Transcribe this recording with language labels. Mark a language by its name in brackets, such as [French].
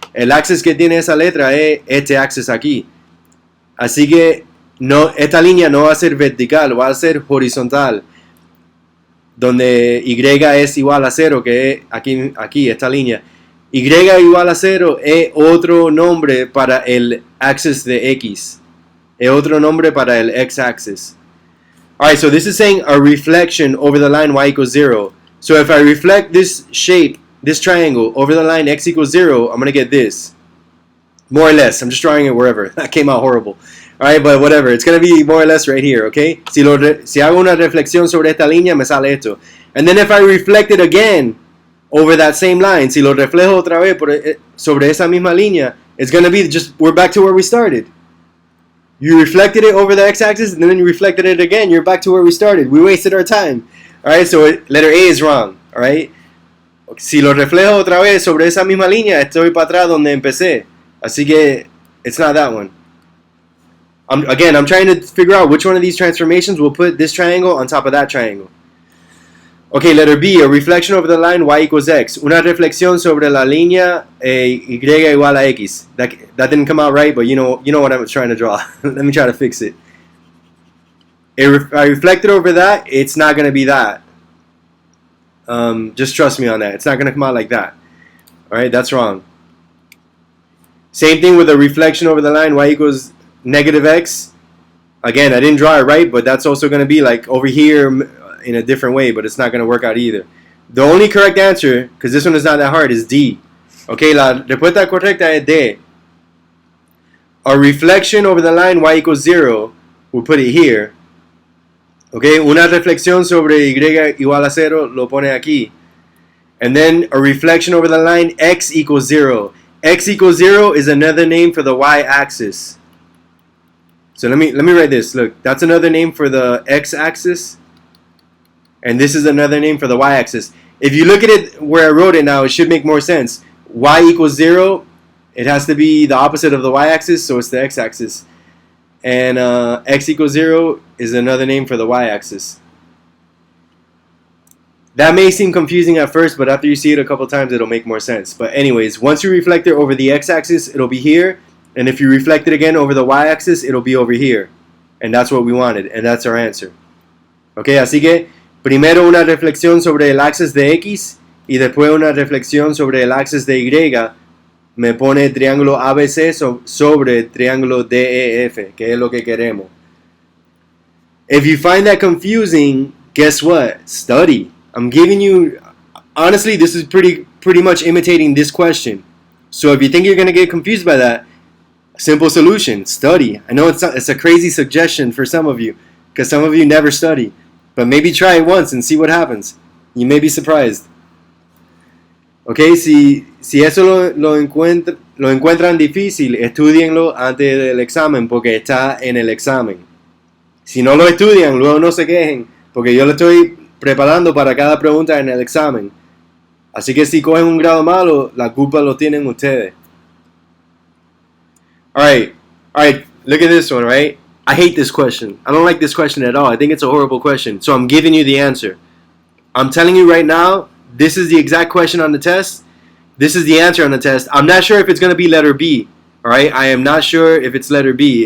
[Spanish] El axis que tiene esa letra es este axis aquí. Así que esta línea no va a ser vertical, va a ser horizontal. Donde y es igual a 0, que es aquí esta línea. Y igual a 0 es otro nombre para el axis de x. Es otro nombre para el x-axis. [English] Alright, so this is saying a reflection over the line y equals 0. So if I reflect this shape, this triangle, over the line x equals 0, I'm going to get this. More or less. I'm just drawing it wherever. That came out horrible. Alright, but whatever. It's going to be more or less right here, okay? [Spanish] Si hago una reflexión sobre esta línea, me sale esto. [English] And then if I reflect it again over that same line, [Spanish] si lo reflejo otra vez sobre esa misma línea, [English] it's going to be just, we're back to where we started. You reflected it over the x-axis, and then you reflected it again, you're back to where we started. We wasted our time. Alright, so letter A is wrong. Alright? [Spanish] Si lo reflejo otra vez sobre esa misma línea, estoy para atrás donde empecé. Así que, [English] it's not that one. I'm trying to figure out which one of these transformations will put this triangle on top of that triangle. Okay, letter B, a reflection over the line y equals x. [Spanish] Una reflexión sobre la línea y igual a x. [English] That didn't come out right, but you know what I was trying to draw. Let me try to fix it. If I reflect it over that, it's not going to be that. Just trust me on that. It's not going to come out like that. All right, that's wrong. Same thing with a reflection over the line, y equals negative x. Again, I didn't draw it right, but that's also going to be like over here in a different way, but it's not going to work out either. The only correct answer, because this one is not that hard, is D. [Spanish] Okay, la respuesta correcta es D. [English] A reflection over the line y equals 0, we'll put it here. [Spanish] Okay, una reflexión sobre y igual a 0, lo pone aquí. [English] And then a reflection over the line x equals 0. X equals 0 is another name for the y-axis. So let me write this. Look, that's another name for the x-axis. And this is another name for the y-axis. If you look at it where I wrote it now, it should make more sense. Y equals 0, it has to be the opposite of the y-axis, so it's the x-axis. And x equals 0 is another name for the y-axis. That may seem confusing at first, but after you see it a couple times, it'll make more sense. But anyways, once you reflect it over the x-axis, it'll be here. And if you reflect it again over the y-axis, it'll be over here. And that's what we wanted, and that's our answer. [Spanish] Okay, así que primero una reflexión sobre el axis de x y después una reflexión sobre el axis de y. Me pone triángulo ABC sobre triángulo DEF, que es lo que queremos. [English] If you find that confusing, guess what? Study. I'm giving you, honestly, this is pretty much imitating this question. So if you think you're going to get confused by that, simple solution, study. I know it's a crazy suggestion for some of you, because some of you never study. But maybe try it once and see what happens. You may be surprised. [Spanish] Okay, si eso lo encuentran difícil, estudienlo antes del examen, porque está en el examen. Si no lo estudian, luego no se quejen, porque yo lo estoy preparando para cada pregunta en el examen. Así que si cogen un grado malo, la culpa lo tienen ustedes. [English] Alright, look at this one, right? I hate this question. I don't like this question at all. I think it's a horrible question. So I'm giving you the answer. I'm telling you right now, this is the exact question on the test. This is the answer on the test. I'm not sure if it's going to be letter B. Alright, I am not sure if it's letter B.